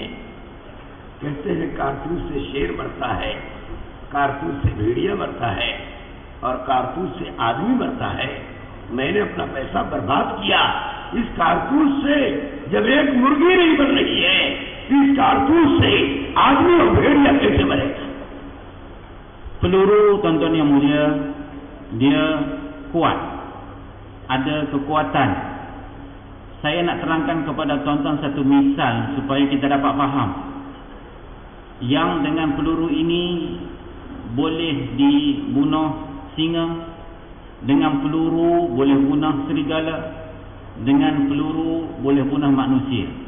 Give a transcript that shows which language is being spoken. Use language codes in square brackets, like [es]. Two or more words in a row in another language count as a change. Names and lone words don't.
[hi] कहते हैं कारतूस से शेर मरता है, कारतूस से भेड़िया मरता है और कारतूस से आदमी मरता है। मैंने अपना पैसा बर्बाद किया इस कारतूस से। जब एक मुर्गी नहीं बन रही है, इस कारतूस से आदमी और भेड़िया कैसे मरेगा? [ms] Peluru, tuan-tuan yang mulia, dia kuat, ada kekuatan. Saya nak terangkan kepada tuan-tuan satu misal supaya kita dapat faham. Yang dengan peluru ini boleh dibunuh singa, dengan peluru boleh bunuh serigala, dengan peluru boleh bunuh manusia.